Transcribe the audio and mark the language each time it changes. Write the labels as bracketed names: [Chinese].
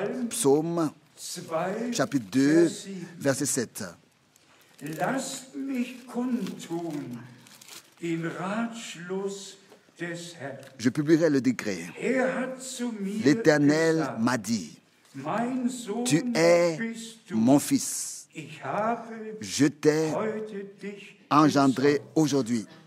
[French] Psaume, chapitre 2, verset 7. [German] Lasst mich kundtun den Ratschluss des Herrn. [French] Je publierai le décret. L'Éternel m'a dit, tu es mon fils. Je t'ai engendré aujourd'hui.